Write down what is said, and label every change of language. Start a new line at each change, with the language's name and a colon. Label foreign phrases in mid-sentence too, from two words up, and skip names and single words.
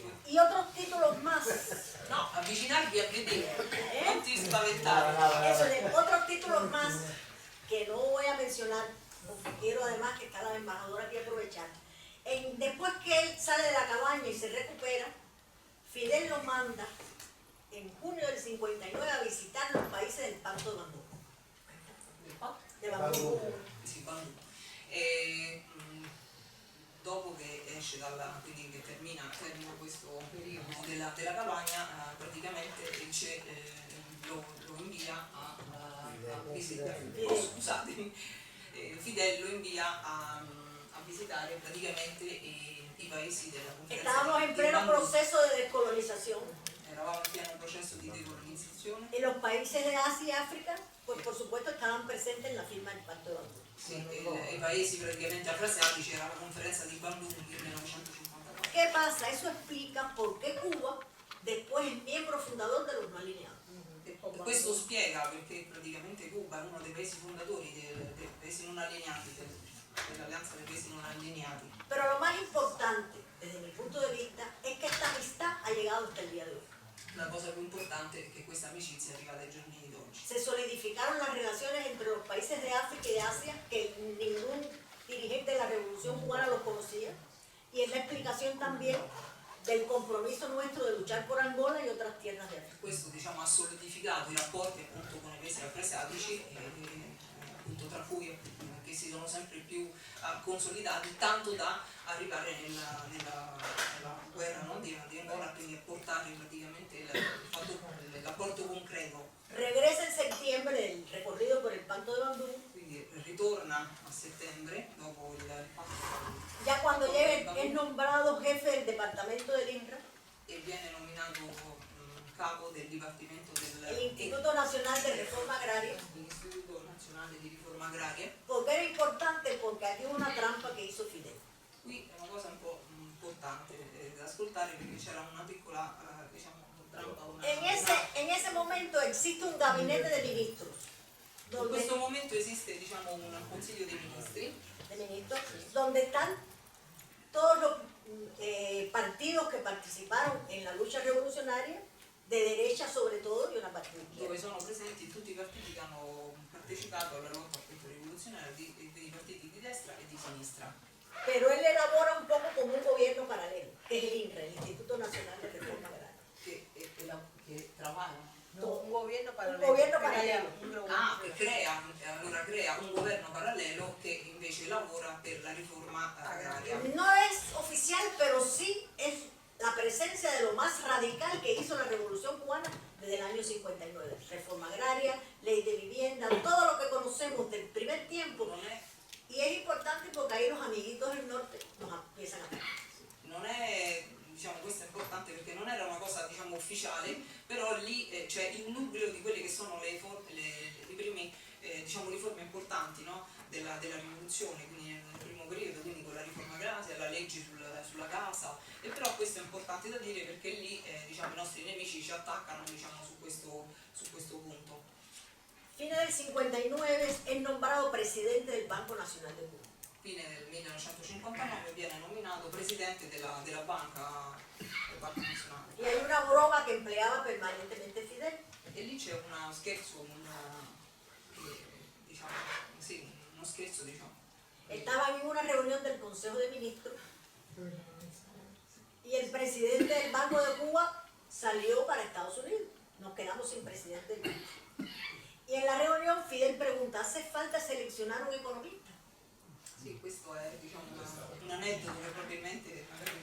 Spanish: Y otros títulos más. No,
Italian: avvicinarvi a vedere, non ti spaventare.
Spanish: Eso de otros títulos más que no voy a mencionar, porque quiero además que está la embajadora aquí aprovechar. Después que él sale de la cabaña y se recupera, Fidel lo manda en junio del 59 a visitar los países del Pacto de Bandung. De Bandung.
Italian: Sì, quando. E dopo che esce quindi che termina questo periodo della campagna, praticamente lo invia a visitare. Scusatemi, Fidel lo invia a visitare praticamente i paesi della conferenza.
Spanish: Estábamos en pleno proceso de descolonización.
Italian: Eravamo in pieno processo di decolonizzazione.
Spanish: Y los países de Asia y África, pues por supuesto estaban presentes en la firma del Pacto de Bandung.
Italian: Sì, i paesi praticamente afrasiatici era la conferenza di Bandung del 1954.
Spanish: ¿Qué pasa? Eso explica por qué Cuba después es miembro fundador de los no alineados.
Italian: E questo spiega perché praticamente Cuba è uno dei paesi fondatori dei paesi non allineati, dell'alleanza dei paesi non allineati.
Spanish: Pero lo más importante, desde mi punto de vista, es que esta amistad ha llegado hasta el día de hoy.
Italian: La cosa più importante è che questa amicizia è arrivata ai giorni d'oggi.
Spanish: Se solidificaron las relaciones entre los países de África y de Asia, que ningún dirigente de la Revolución Cubana los conocía, y es la explicación también del compromiso nuestro de luchar por Angola y otras tierras de África.
Italian: Questo diciamo, ha solidificato i rapporti appunto con i paesi afrasiatici, appunto tra cui che si sono sempre più consolidati, tanto da arrivare nella guerra no, di Angola, quindi a portare praticamente l'apporto concreto.
Spanish: Regresa en septiembre del recorrido por el Pacto de Bandung.
Italian: Quindi ritorna a settembre dopo il patto
Spanish: Ya cuando llega es nombrado jefe del departamento del INRA,
Italian: e viene nominato capo del Dipartimento
Spanish: el Instituto Nacional de Reforma Agraria,
Italian: dell'Istituto Nazionale di Riforma Agraria.
Spanish: porque era importante porque aquí hubo una trampa que hizo Fidel.
Italian: Qui è una cosa un po' importante da ascoltare perché c'era una piccola diciamo, trampa.
Spanish: En ese momento existe un gabinete de ministros,
Italian: In questo momento esiste diciamo, un Consiglio dei Ministri
Spanish: donde están todos los partidos que participaron en la lucha revolucionaria, de derecha sobre todo, y una parte de izquierda.
Italian: dove sono presenti tutti i partiti che hanno partecipato alla lotta appunto rivoluzionaria, dei partiti di destra e di sinistra.
Spanish: Pero él elabora un poco como un gobierno paralelo, que es el INRE, el Instituto Nacional de Reforma Agraria. Che trabaja. Un gobierno paralelo. Un gobierno paralelo.
Italian: Che crea un governo parallelo che invece lavora per la riforma agraria.
Spanish: No es oficial, pero sí es la presencia de lo más radical que hizo la Revolución Cubana desde el año 59. Reforma agraria, ley de vivienda, todo lo que conocemos del primer tiempo.
Italian: Non è,
Spanish: Y es importante porque ahí los amiguitos del norte nos empiezan a
Italian: non è, diciamo, questo è importante perché non era una cosa, diciamo, ufficiale, però lì c'è il nucleo di quelle che sono i primi, diciamo, riforme importanti, no? della rivoluzione, quindi nel primo periodo, quindi con la riforma agraria, la legge sulla casa, e però questo è importante da dire perché lì diciamo, i nostri nemici ci attaccano, diciamo, su questo punto. Fine del
Spanish: 59 es nombrado presidente del Banco Nacional de Cuba.
Italian: Fine del 1959 viene nominato presidente della banca nazionale.
Spanish: Y hay una broma que empleaba permanentemente Fidel.
Italian: E lì c'è uno scherzo, diciamo, sì, uno scherzo, diciamo.
Spanish: Estaban en una reunión del Consejo de Ministros y el presidente del Banco de Cuba salió para Estados Unidos. Nos quedamos sin presidente del banco. Y en la reunión Fidel pregunta, ¿hace falta seleccionar un economista?
Italian: Sì, questo è, diciamo, un aneddoto che probabilmente magari...